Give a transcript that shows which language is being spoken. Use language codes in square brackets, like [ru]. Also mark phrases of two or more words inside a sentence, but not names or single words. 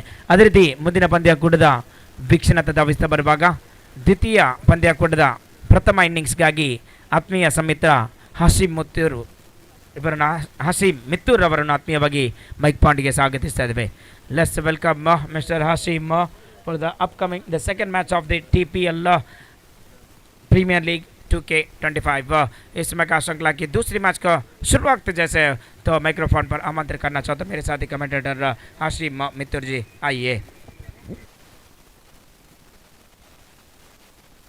[kn] ಅದೇ ರೀತಿ ಮುಂದಿನ ಪಂದ್ಯಕೂಟದ ವೀಕ್ಷಣೆ ಧಾವಿಸ್ತಾ ಬರುವಾಗ ದ್ವಿತೀಯ ಪಂದ್ಯಕೂಟದ ಪ್ರಥಮ ಇನ್ನಿಂಗ್ಸ್ಗಾಗಿ ಆತ್ಮೀಯ ಸಮಿತ್ರ ಹಾಶಿಮ್ ಮಿತ್ತೂರ್ ಅವರನ್ನು ಆತ್ಮೀಯವಾಗಿ [en] mic point [kn] ಸ್ವಾಗತಿಸ್ತಾ ಇದ್ದೇವೆ. [en] Let's welcome Mister Hashim for the upcoming the second match of the TPL प्रीमियर लीग 2K25. [hi] इसमें का श्रृंखला की दूसरी मैच का शुरुआत जैसे तो माइक्रोफोन पर आमंत्रित करना चाहता हूँ मेरे साथी कमेंटेटर हाशिम मित्तूर जी. आइए.